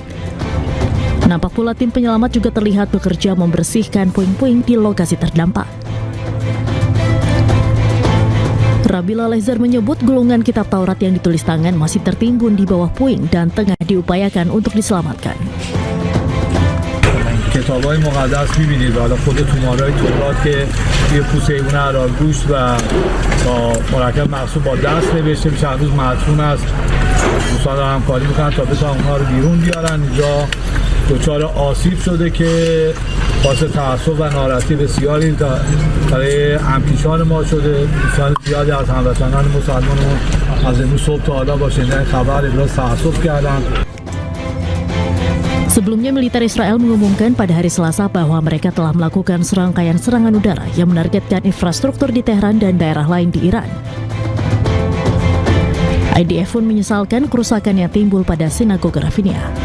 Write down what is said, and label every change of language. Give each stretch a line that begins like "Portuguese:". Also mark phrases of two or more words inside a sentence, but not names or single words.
Indonesian: Nampak pula tim penyelamat juga terlihat bekerja membersihkan puing-puing di lokasi terdampak. Rabbi Lehzar menyebut gulungan kitab Taurat yang ditulis tangan masih tertimbun di bawah puing dan tengah diupayakan untuk diselamatkan.
Persian: کتاب‌های مقدس می‌بینید حالا خود تومارای تورات که توی پوست حیوان حلال‌گوشت و با مرکب مخصوص با دست نوشته میشه هنوز مدفون است. دوستان دارن همکاری میکنن تا بتونن اونها رو بیرون بیارن. اینجا دچار آسیب شده که باعث تأسف و ناراحتی بسیاری برای همکیشان ما شده. دوستان زیادی از هموطنان مسلمانمون از امروز صبح تا حالا با شنیدن خبر ابراز تأسف کردن.
Indonesian: Sebelumnya, militer Israel mengumumkan pada hari Selasa bahwa mereka telah melakukan serangkaian serangan udara yang menargetkan infrastruktur di Teheran dan daerah lain di Iran. IDF pun menyesalkan kerusakan yang timbul pada sinagoge Rafinia.